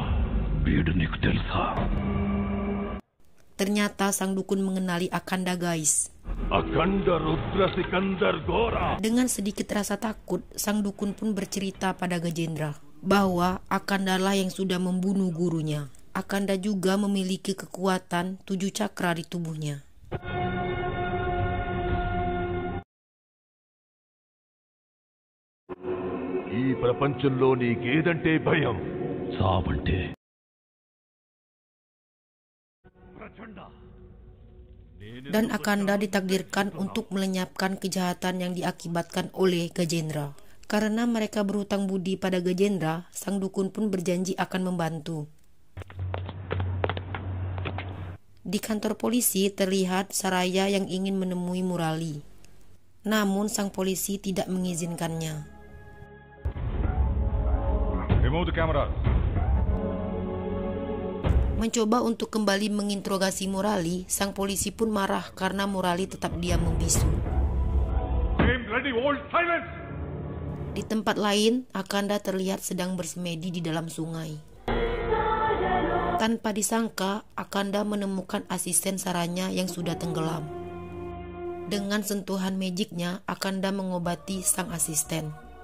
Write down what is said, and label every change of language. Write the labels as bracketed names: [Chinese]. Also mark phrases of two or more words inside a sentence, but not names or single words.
[Indonesian] Ternyata sang dukun mengenali Akanda, guys. Akanda Rudra Sikandar Gora. Dengan sedikit rasa takut, sang dukun pun bercerita pada Gajendra bahwa Akanda lah yang sudah membunuh gurunya. Akanda juga memiliki kekuatan 7 cakra di tubuhnya. [Telugu] ఈ ప్రపంచంలో నీకేదంటే భయం? సావంటే [Indonesian] Dan Akanda ditakdirkan untuk melenyapkan kejahatan yang diakibatkan oleh Gajendra. Karena mereka berhutang budi pada Gajendra, sang dukun pun berjanji akan membantu. Di kantor polisi terlihat Saraya yang ingin menemui Murali. Namun sang polisi tidak mengizinkannya. [English] Remove the cameras. [Indonesian] Mencoba untuk kembali menginterogasi Murali, sang polisi pun marah karena Murali tetap diam membisu. [English] Aim ready, hold silence. [Indonesian] Di tempat lain, Akanda terlihat sedang bersemedi di dalam sungai. Tanpa disangka, Akanda menemukan asisten Saranya yang sudah tenggelam. Dengan sentuhan magicnya, Akanda mengobati sang asisten.